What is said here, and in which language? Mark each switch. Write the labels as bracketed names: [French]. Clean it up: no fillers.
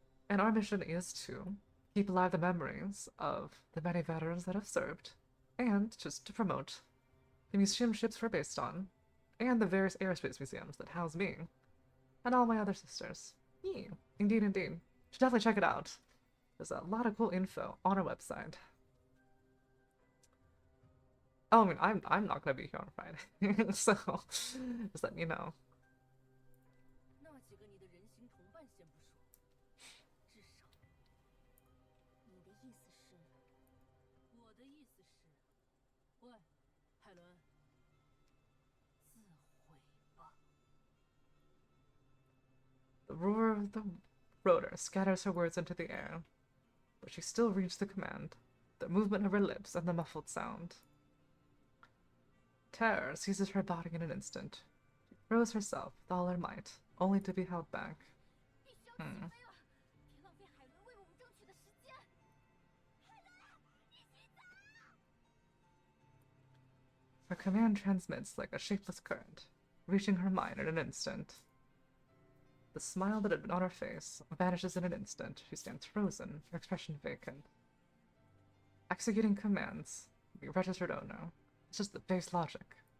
[English] And our mission is to keep alive the memories of the many veterans that have served, and just to promote the museum ships we're based on, and the various aerospace museums that house me, and all my other sisters. Yeah, indeed, indeed. You should definitely check it out. There's a lot of cool info on our website. Oh, I mean, I'm not gonna be here on Friday, so just letting you know. [Chinese] 那几个你的人形同伴先不说，至少你的意思是？我的意思是，喂，海伦，自毁吧。 [English] The roar of the rotor scatters her words into the air, but she still reads the command, the movement of her lips and the muffled sound. Terror seizes her body in an instant. She throws herself with all her might, only to be held back. [Chinese] 必须要起飞了！别浪费海伦为我们争取的时间。海伦，一起走！ [English] Her command transmits like a shapeless current, reaching her mind in an instant. The smile that had been on her face vanishes in an instant. She stands frozen, her expression vacant. Executing commands, the registered owner. It's just the base logic.